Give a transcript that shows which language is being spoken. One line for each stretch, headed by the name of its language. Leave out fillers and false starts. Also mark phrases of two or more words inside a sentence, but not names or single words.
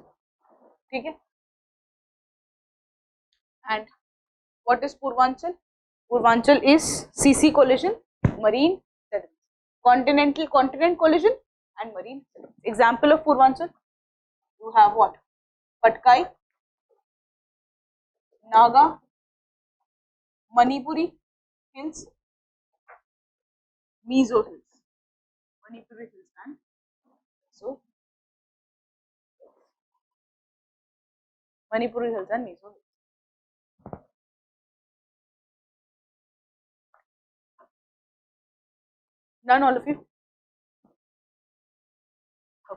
English: Okay? And what is Purvanchal? Purvanchal is CC collision, marine sediments. Continent collision and marine sediments. Example of Purvanchal, you have what? Patkai, Naga, Manipuri hills, Mizo hills. Manipuri hills and so Manipuri hills and Mizo hills. Done, all of you? Okay.